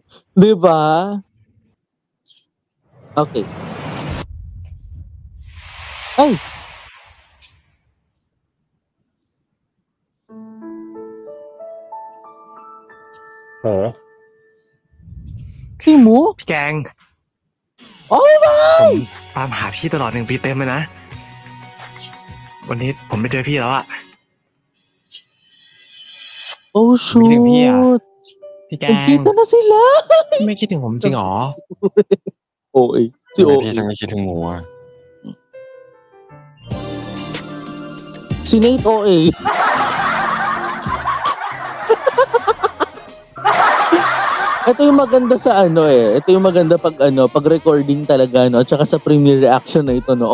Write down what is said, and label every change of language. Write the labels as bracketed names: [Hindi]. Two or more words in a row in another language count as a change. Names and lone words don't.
[Filipino] Diba? Okay. Ay! Oh. Si Mo? [Thai] พี่แกง โอ้ย ผมตามหาพี่ตลอด1 ปีเต็มเลยนะ วันนี้ผมไม่เจอพี่แล้วอะ Oh คิดถึงพี่อะ [English] shoot! [Thai] พี่แกง [Filipino] Nagkita na sila! [Thai] พี่ไม่คิดถึงผมจริงหรอ [Filipino] OA. Si [Thai] ทำไม [Filipino] OA. [Thai] พี่จะไม่คิดถึงหมูอ่ะ [Filipino] Si Nate OA. Ito yung maganda sa ano eh. Ito yung maganda pag recording talaga no, at saka sa [English] premiere reaction [Filipino] na ito no.